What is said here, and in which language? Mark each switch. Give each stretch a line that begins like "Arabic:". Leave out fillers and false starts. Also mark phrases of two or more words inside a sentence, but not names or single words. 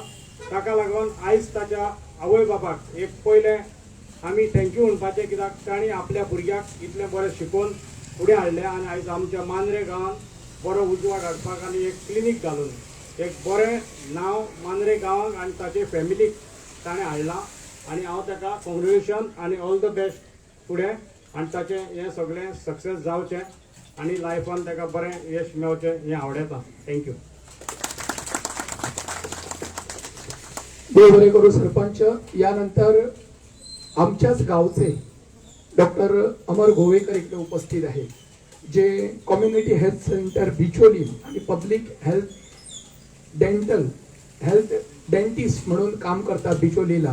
Konkani: ताका लागून आयज ताच्या आवय बापाक एक पयलें आमी थँक्यू म्हणपाचें कित्याक तांणी आपल्या भुरग्याक इतलें बरें शिकोवन फुडें हाडलें आनी आयज आमच्या मांद्रे गांवांत बरो उजवाड हाडपाक आनी एक क्लिनीक घालून एक बरें नांव मांद्रे गांवांक आनी ताचे फॅमिलीक ताणें हाडलां. आनी हांव ताका कॉंग्रेच्युलेशन आनी
English: all the best
Konkani: फुडें आनी ताचें हें सगळें सक्सेस जावचें आनी लायफान ताका बरें यश मेळचें हें आवडटा. थँक्यू. देव बरे करू सरपंच.
Marathi: यानंतर आमच्याच गावचे डॉक्टर अमर गोवेकर इकडे उपस्थित आहेत, जे कम्युनिटी हेल्थ सेंटर बिचोली आणि
English: public health dentist
Marathi: म्हणून काम करतात बिचोलीला.